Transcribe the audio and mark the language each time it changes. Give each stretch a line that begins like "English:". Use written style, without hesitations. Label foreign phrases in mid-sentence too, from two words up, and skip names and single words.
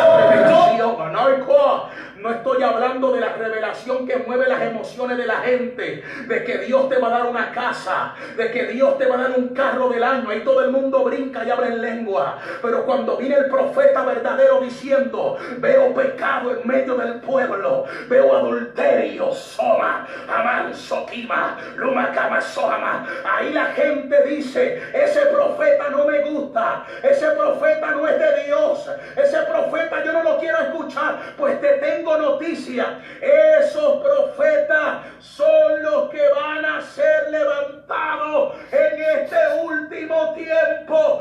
Spanish: No estoy hablando de la revelación que mueve las emociones de la gente, de que Dios te va a dar una casa, de que Dios te va a dar un carro del año. Ahí todo el mundo brinca y habla en lengua. Pero cuando viene el profeta verdadero diciendo: veo pecado en medio del pueblo, veo adulterio, soma, amanso, kima, lumakama, soama. Ahí la gente dice: ese profeta no me gusta, ese profeta no es de Dios, ese profeta yo no lo quiero escuchar. Pues te tengo noticia: esos profetas son los que van a ser levantados en este último tiempo.